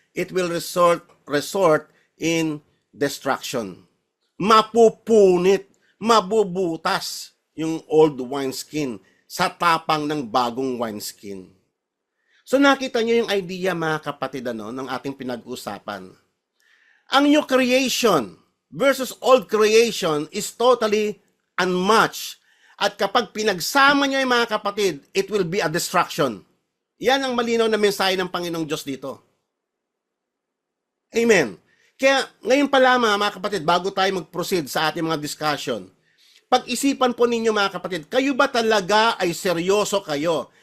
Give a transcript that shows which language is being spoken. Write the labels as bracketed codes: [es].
[en] It will resort in destruction. [tl] Mapupunit, mabubutas yung old wineskin sa tapang ng bagong wineskin. So nakita niyo yung idea, mga kapatid, ng ating pinag-usapan. [en] Ang new creation versus old creation is totally unmatched. [tl] At kapag pinagsama niyo yung mga kapatid, [en] it will be a destruction. [tl] Yan ang malinaw na mensahe ng Panginoong Diyos dito. Amen. Kaya ngayon pa lamang, mga kapatid, bago tayo mag-proceed sa ating mga discussion, pag-isipan po ninyo, mga kapatid, kayo ba talaga ay seryoso kayo?